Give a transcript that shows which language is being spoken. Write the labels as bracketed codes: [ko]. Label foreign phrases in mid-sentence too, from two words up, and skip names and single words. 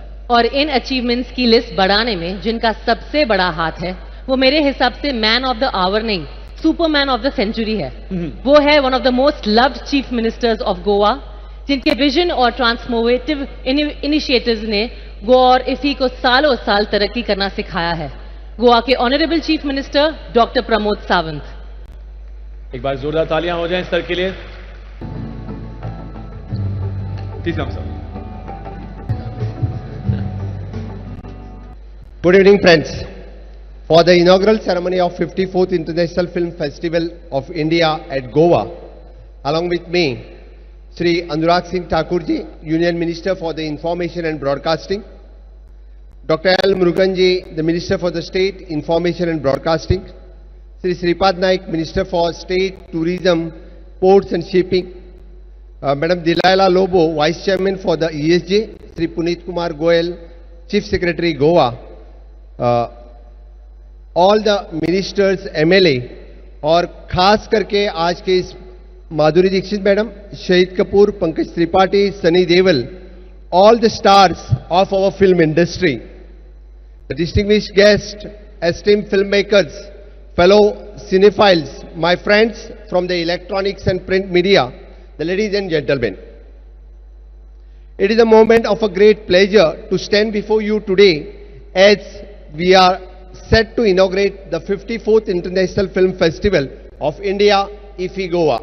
[hi] और इन अचीवमेंट्स की लिस्ट बढ़ाने में जिनका सबसे बड़ा हाथ है, वो मेरे हिसाब से [en] man of the hour [hi] नहीं, [en] superman of the century [hi] है. वो है [en] one of the most loved chief ministers of Goa, [hi] जिनके विजन और [en] transformative initiatives [hi] ने गोवा और इफी को सालों साल तरक्की करना सिखाया है. [en] गोवा के honourable chief minister doctor Pramod Sawant. [hi] एक बार जोरदार तालियां हो जाएं सर के लिए। [en] please come sir. Good evening, friends. For the inaugural ceremony of 54th International Film Festival of India at Goa, along with me, Shri Anurag Singh Thakurji, Union Minister for the Information and Broadcasting, Dr. L. Muruganji, the Minister for the State, Information and Broadcasting, Shri Sripad Naik, Minister for State, Tourism, Ports and Shipping, Madam Dilaila Lobo, Vice Chairman for the ESJ, Shri Puneet Kumar Goyal, Chief Secretary Goa, all the ministers MLA [hi] और खास करके आज के इस माधुरी दीक्षित मैडम, शहीद कपूर, पंकज त्रिपाठी, सनी देवल, [en] all the stars of our film industry, the distinguished guests, esteemed filmmakers, fellow cinephiles, my friends from the electronics and print media, the ladies and gentlemen. It is a moment of a great pleasure to stand before you today as we are set to inaugurate the 54th International Film Festival of India, IFFI Goa.